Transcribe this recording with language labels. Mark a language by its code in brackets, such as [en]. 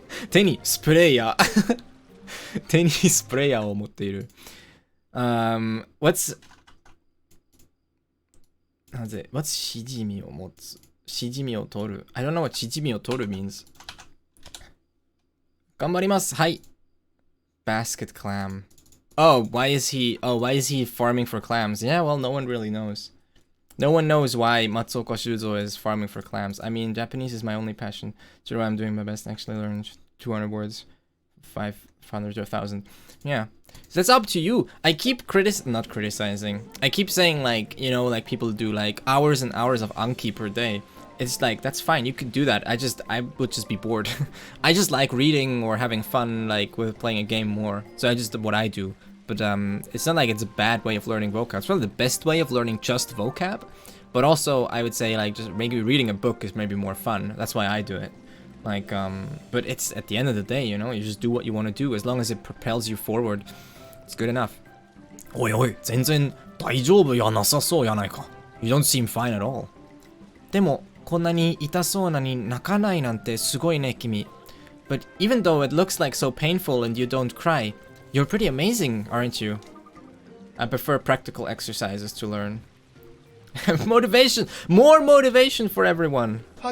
[ja] テニスプレイヤー。テニスプレイヤーを持っている。 [en] What's [ja] しじみを持つしじみを取る [en] I don't know what [ja] しじみを取る [en] means. [ja] 頑張ります。はい。 [en] Basket clam. Why is he farming for clams? Yeah, well, no one really knows. No one knows why Matsuoka Shuzo is farming for clams. I mean, Japanese is my only passion. So I'm doing my best to actually learn 200 words. 500 to 1,000. Yeah. So that's up to you. I keep not criticizing. I keep saying, like, you know, like people do like hours and hours of Anki per day. It's like, that's fine. You could do that. I would just be bored. I just like reading or having fun, like, with playing a game more. So I just what I do. But it's not like it's a bad way of learning vocab. It's probably the best way of learning just vocab. But also, I would say, like, just maybe reading a book is maybe more fun. That's why I do it. Like, but it's at the end of the day, you know, you just do what you want to do. As long as it propels you forward, it's good enough. [ja] Oi, oi, 全然大丈夫やなさそうやないか. [en] You don't seem fine at all. [ja] でも、こんなに痛そうなに泣かないなんてすごいね、君. [en] But even though it looks like so painful and you don't cry, you're pretty amazing, aren't you? I prefer practical exercises to learn. Motivation! More motivation for everyone!